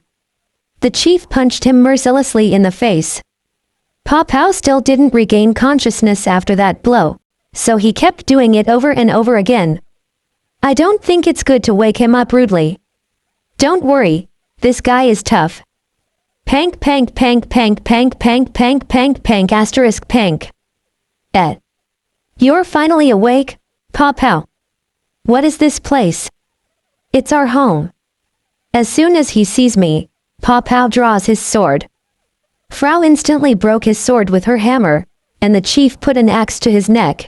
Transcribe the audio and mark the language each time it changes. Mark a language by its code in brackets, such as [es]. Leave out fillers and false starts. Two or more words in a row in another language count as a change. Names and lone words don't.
[en] The chief punched him mercilessly in the face. Pa Pao still didn't regain consciousness after that blow, so he kept doing it over and over again. I don't think it's good to wake him up rudely. Don't worry, this guy is tough. Pank pank pank pank pank pank pank pank pank asterisk pank. You're finally awake, Pa Pao. What is this place? It's our home. As soon as he sees me, Pa Pao draws his sword. Frau instantly broke his sword with her hammer, and the chief put an axe to his neck.